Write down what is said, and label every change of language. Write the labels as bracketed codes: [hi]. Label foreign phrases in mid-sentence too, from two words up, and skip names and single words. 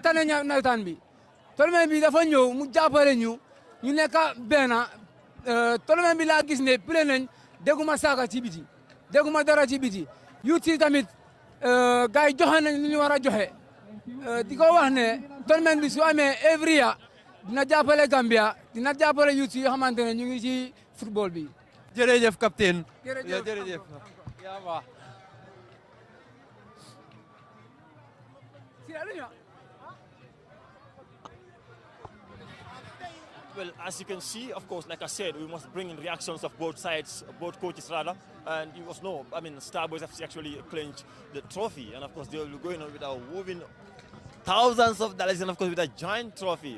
[wo] tane nawetaan bi tournament bi dafa ñëw mu jàppale ñu nekk benn tournament bi laa gis ne play nañ dégguma saaga ci biti dégguma dara ci biti yuur si tamit gars yi joxe nañ lu ñu war a joxe di ko wax ne tournament bi su amee [en] every year [wo] dina jàppale Gambia dina jàppale youth yi xamante ne ñu ngi ci football bi. jërëjëf capitaine. jërëjëf yaa baax. [en] Well, as you can see, of course, like I said, we must bring in reactions of both sides, both coaches rather, and you must know, I mean, Starboys FC actually clinched the trophy, and of course, they will be going on with our whooping thousands of dollars, and of course, with a giant trophy.